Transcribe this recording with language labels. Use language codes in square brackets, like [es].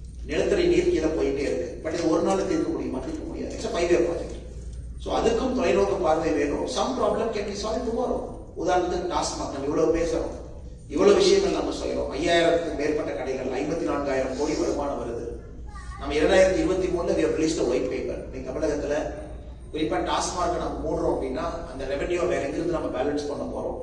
[ta] நிலத்தடி நீர் கீழே போயிட்டே இருக்கு. பட் இது ஒரு நாள் தீர்க்க முடியுமா? தீர்க்க முடியாது. [en] It's 5 year project. [ta] ஸோ அதுக்கும் தொலைநோக்கு பார்வை வேணும். [en] Some problem can be solve tomorrow. [ta] உதாரணத்துக்கு டாஸ்மாக் நம்ம இவ்வளவு பேசுறோம், இவ்வளவு விஷயங்கள் நம்ம சொல்றோம். 5000க்கும் மேற்பட்ட கடைகள், 54,000 கோடி வருமானம் வருது. நம்ம 2023 [en] we have released a white paper. [ta] இன்னைக்கு தமிழகத்துல குறிப்பா டாஸ்மார்க் நம்ம மூடுறோம் அப்படின்னா அந்த ரெவென்யூ வேற எங்கிருந்து நம்ம பேலன்ஸ் பண்ண போறோம்.